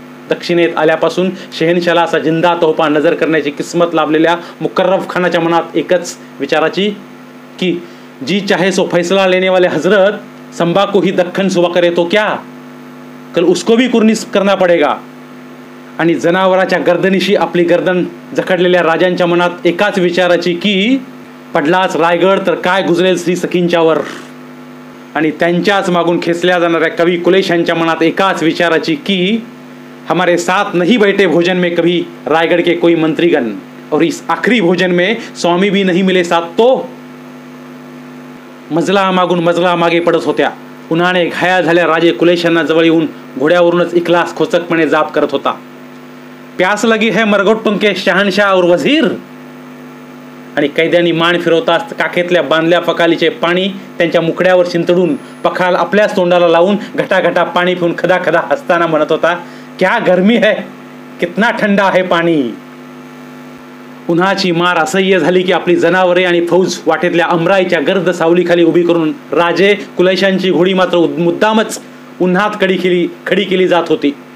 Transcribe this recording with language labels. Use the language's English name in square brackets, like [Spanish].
[Marathi] दक्षिणेत आल्यापासून शहनशाला असा जिंदा तोफा नजर करण्याची किस्मत लाभलेल्या मुकर्रब खानाच्या मनात एकच विचाराची की [Hindi] जी चाहे सो फैसला लेने वाले हजरत, संबा को ही दख्खन सुबह करे तो क्या, कल उसको भी कुर्निस करना पडेगा. [Marathi] आणि जनावराच्या गर्दनीशी आपली गर्दन जखडलेल्या राजांच्या मनात एकाच विचाराची की पडलाच रायगड तर काय गुजरेल श्री सखींच्यावर. आणि त्यांच्याच मागून खेचल्या जाणाऱ्या कवी कुलेशांच्या मनात एकाच विचाराची की [Hindi] हमारे साथ नहीं बैठे भोजन में कभी रायगढ़ के कोई मंत्रीगण, और इस आखिरी भोजन में स्वामी भी नहीं मिले साथ तो. [Marathi] मजला मागून मजला मागे पडत होत्या. उन्हाने घायाळ झाल्या राजे कुलेशांना जवळ येऊन घोड्यावरूनच इखलास खोचकपणे जाप करत होता. [Hindi] प्यास लगी है मरगोट्टों के शहनशाह और वजीर. [Marathi] आणि कैद्यांनी मान फिरवताच काखेतल्या बांधल्या पखालीचे पाणी त्यांच्या मुकड्यावर शिंतडून पखाल आपल्याच तोंडाला लावून घटाघटा पाणी पिऊन खदा खदा हसताना म्हणत होता, [Hindi] क्या गर्मी है, कितना ठंडा है पाणी. [Marathi] उन्हाची मार असह्य झाली की आपली जनावरे आणि फौज वाटेतल्या अमराईच्या गर्द सावलीखाली उभी करून राजे कुलैशांची घोडी मात्र मुद्दामच उन्हात खडी केली जात होती.